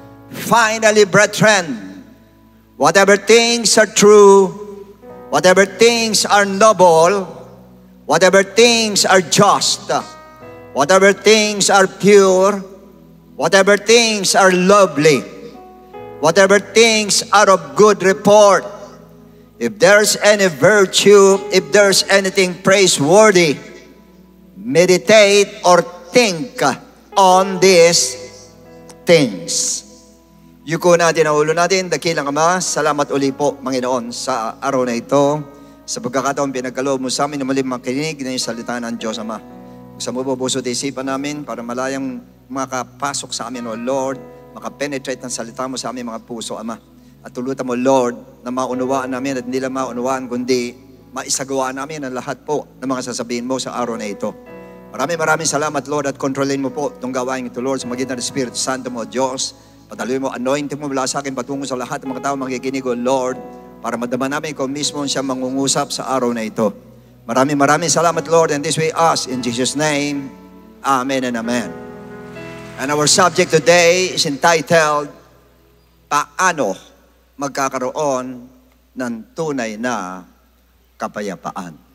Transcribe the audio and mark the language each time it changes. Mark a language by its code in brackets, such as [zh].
[en] Finally, brethren, whatever things are true, whatever things are noble, whatever things are just, whatever things are pure, whatever things are lovely, whatever things are of good report, if there's any virtue, if there's anything praiseworthy, meditate or think on these things. [tl] Yuko natin ang ulo natin. Dakilang Ama, salamat uli po, Panginoon, sa araw na ito. Sa pagkakataon pinagkaloob mo sa amin na muli makinig na yung salita ng Diyos, Ama. Sa mabubuso at isipan namin para malayang makapasok sa amin, O Lord, makapenetrate ng salita mo sa aming mga puso, Ama. At tulutan mo, Lord, na maunawaan namin at hindi lang maunawaan, kundi maisagawa namin ang lahat po ng mga sasabihin mo sa araw na ito. Maraming salamat, Lord, at kontrolin mo po itong gawain ito, Lord, sa magitan ng Espiritu Santo mo, Diyos. Patuloy mo, anointing mo mula sa akin patungo sa lahat ng mga tao makikinig, O Lord, para madama namin kung mismo siya mangungusap sa araw na ito. Maraming salamat, Lord, [en] and this we ask in Jesus' name. Amen and amen. And our subject today is entitled, [tl] Paano magkakaroon ng tunay na kapayapaan?